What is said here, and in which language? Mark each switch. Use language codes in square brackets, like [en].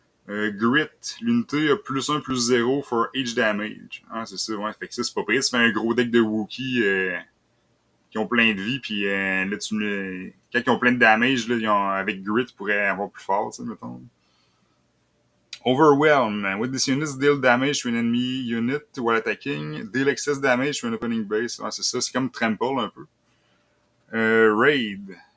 [fr] Grit, l'unité a +1, +0 [en] for each damage. [fr] Ah, c'est ça, ouais. Fait que ça, c'est pas pire. Tu fais un gros deck de Wookiee qui ont plein de vie, puis là, quand ils ont plein de damage, là, avec Grit, ils pourraient avoir plus fort, tu sais, mettons. [en] Overwhelm. With this unit, deal damage to an enemy unit while attacking. Deal excess damage to an opening base. [fr] Ah, c'est ça, c'est comme Trample un peu. Raid.